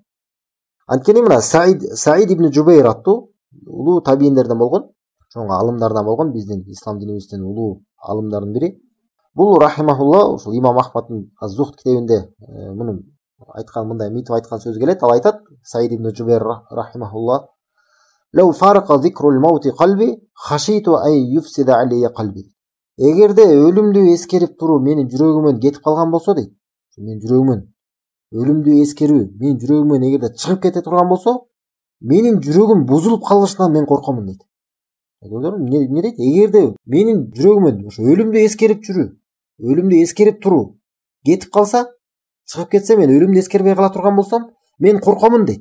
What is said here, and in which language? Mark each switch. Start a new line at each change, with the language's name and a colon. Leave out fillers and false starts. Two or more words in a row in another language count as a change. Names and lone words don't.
Kyrgyz: Анткени мына Саид ибн Жубейр аттуу улуу табийиндерден болгон, чоң алымдардан болгон, биздин ислам динибиздин улуу алымдардын бири. Бул рахимахулла ушул имам Ахмаддын Az-Zuhd китебинде муну айткан, мындай митип айткан сөз келет. Ал айтат:
Arabic: Саид ибн Жубейр рахимахулла: "لو فارق ذكر الموت قلبي خشيت أن يفسد علي قلبي."
Kyrgyz: Эгерде өлүмдү эскерип туруу менин жүрөгүмөн кетип калган болсо дейт, менин жүрөгүмөн өлүмдү эскерүү менин жүрөгүмөн эгерде чыгып кете турган болсо, менин жүрөгүм бузулуп калышынан мен коркомун дейт. Эмне дейт? Эгерде менин жүрөгүмөн ошо өлүмдү эскерип туруу кетип калса, чыгып кетсе, мен өлүмдү эскербей кала турган болсом, мен коркомун дейт.